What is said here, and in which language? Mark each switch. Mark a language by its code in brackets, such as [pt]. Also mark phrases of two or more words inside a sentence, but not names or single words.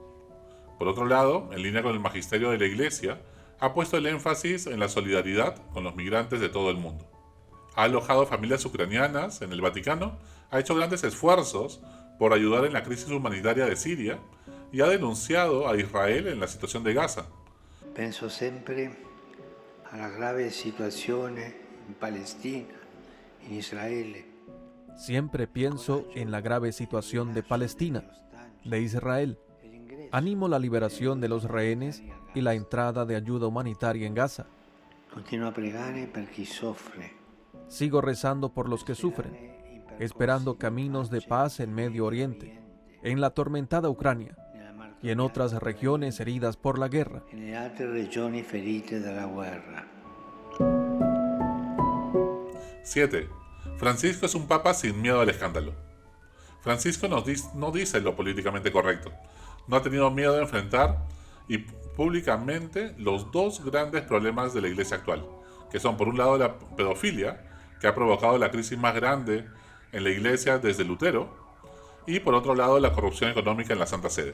[es] Por otro lado, en línea con el magisterio de la Iglesia, ha puesto el énfasis en la solidaridad con los migrantes de todo el mundo. Ha alojado familias ucranianas en el Vaticano, ha hecho grandes esfuerzos por ayudar en la crisis humanitaria de Siria y ha denunciado a Israel en la situación de Gaza. [it] Penso sempre alla grave situazione in Palestina, in Israele. [es] Siempre pienso en la grave situación de Palestina, de Israel. Animo la liberación de los rehenes y la entrada de ayuda humanitaria en Gaza. [it] Continuo a pregare per chi soffre. [es] Sigo rezando por los que sufren, esperando caminos de paz en Medio Oriente, en la atormentada Ucrania y en otras regiones heridas por la guerra. [it] E nelle altre regioni ferite dalla guerra. [es] 7. Francisco es un papa sin miedo al escándalo. Francisco no dice lo políticamente correcto. No ha tenido miedo de enfrentar y públicamente los dos grandes problemas de la Iglesia actual, que son por un lado la pedofilia, que ha provocado la crisis más grande en la Iglesia desde Lutero, y por otro lado la corrupción económica en la Santa Sede.